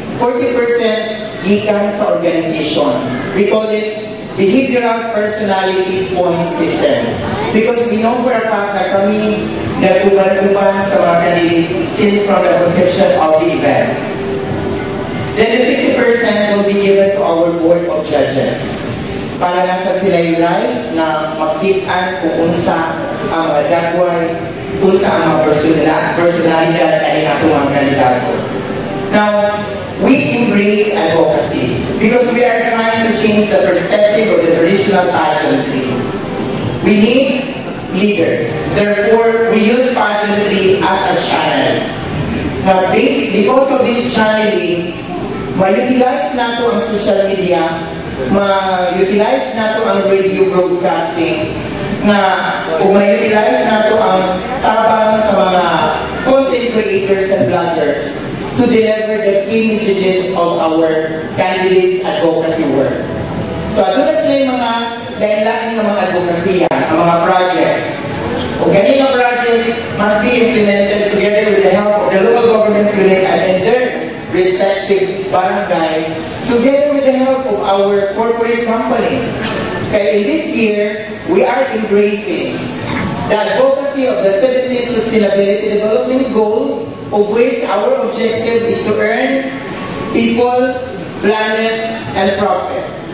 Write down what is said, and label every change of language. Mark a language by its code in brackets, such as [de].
[en] 40% [ceb] gikan sa [en] organization. We call it behavioral personality point system. Because we know for a fact [ceb] na kami nag-uban-uban sa mga [en] candidates since from the conception of the event. Then the 60% will be given to our board of judges. [ceb] Para nasa sila yung right na maktitan kung unsa ang mga dagway, unsa ang mga personalidad ay ato mga kandidato. [en] Now, we embrace advocacy because we are trying to change the perspective of the traditional pageantry. We need leaders. Therefore, we use pageantry as a channel. Now, because of this channeling, [ceb] ma-utilize nato ang social media, ma-utilize nato ang radio broadcasting, kung ma-utilize nato ang tabang sa mga content creators and bloggers [en] to deliver the key messages of our candidates' advocacy work. [ceb] So, ato na sila yung mga dahilan ng mga advocacy, ang mga project. Kung ganyan ang [en] project must be implemented together with the help of the local government unit and their respective barangay, together with the help of our corporate companies. Okay, in this year, we are embracing the advocacy of the 17th Sustainability Development Goal, of which our objective is to earn people, planet, and profit.